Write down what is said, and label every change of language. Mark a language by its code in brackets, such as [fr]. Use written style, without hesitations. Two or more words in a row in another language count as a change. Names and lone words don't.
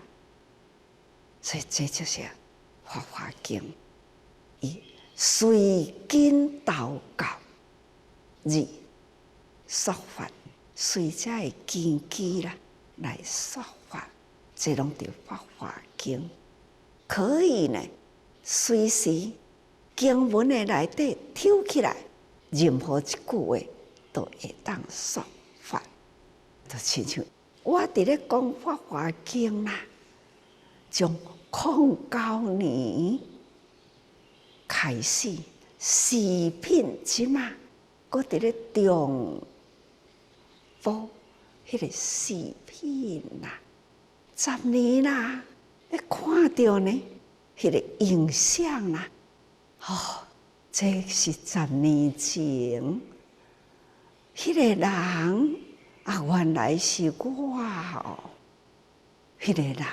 [nan] 所以这就是《法华经》，伊随经导教，二说法，随这个根基啦来说法，这拢叫《法华经》。可以呢，随时经文的内底抽起来，任何一句话都会当说法。就亲像我伫咧讲《法华经》啦，从09年开始，四品即嘛，搁伫咧重播迄个四品啦，10年啦，咧看到呢，迄个影像啦，这是10年前，迄个人啊，原来是我哦，迄个人。